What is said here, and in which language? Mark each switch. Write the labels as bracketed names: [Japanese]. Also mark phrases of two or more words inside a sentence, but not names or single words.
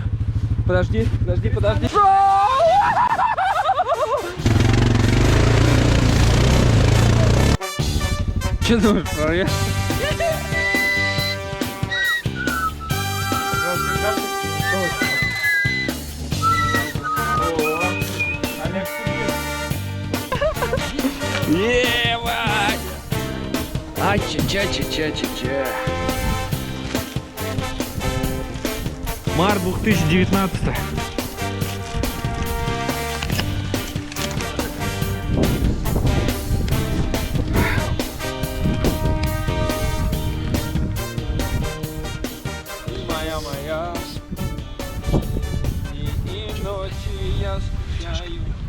[Russian] Подожди. Че думаешь, прорвешь? Ебать! Ача-ча-ча-ча-ча-ча. Март 2019. Моя, и ночи я скучаю.